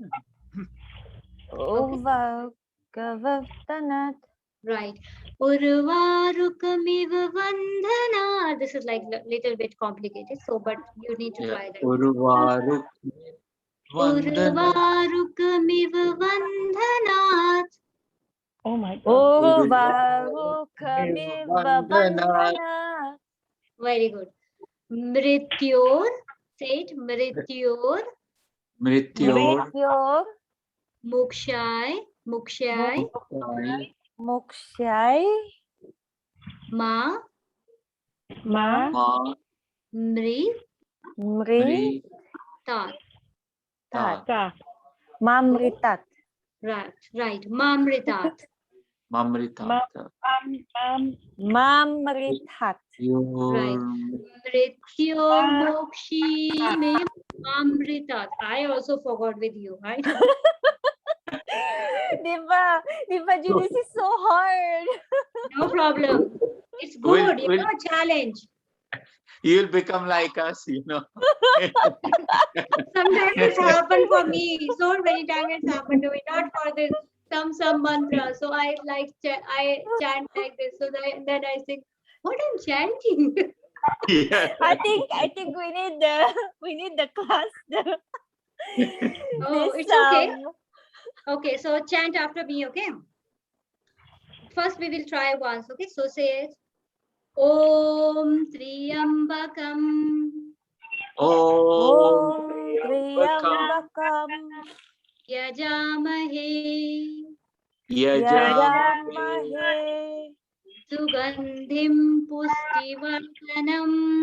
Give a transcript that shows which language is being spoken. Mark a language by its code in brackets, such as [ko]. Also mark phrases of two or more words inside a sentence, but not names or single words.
[sa] Urvaruk Vandanat. Right. Urvarukamiv Vandhana. [en] This is like a little bit complicated. So, but you need to try that. [sa] Urvaruk Vandana. Urvarukamiv Vandhanat. [en] Oh my God. [sa] Urvarukamiv Vandana. Vandhanat. [en] Very good. Mrityor. Say it. [sa] Mrityor. Mrityor. Mrityor Mukshai. Mukshai. Mukshai Ma. Ma. Ma. Mri. Mri Tat. Tat. Ta. Mamritat. [en] Right. Right. [sa] Mamritat. Mamrita. Mamritat. [en] Right. [sa] Mrityor Mokshi me Amritat. [en] I also forgot with you, right? Diba, Julie, this is so hard. No problem. It's Will- good. You will- know, challenge. You'll become like us, you know. Sometimes it's happened for me. So many times it's happened to me. Not for this some mantra. So I I chant like this. So then I think, what I'm chanting. Yeah. I think we need the class. Oh, it's okay. Okay, so chant after me, okay? First we will try once, okay? So say it. [sa] Om Triambakam Om Triyambakam Yajamahe Yajamahe Sugandhim Pustivartanam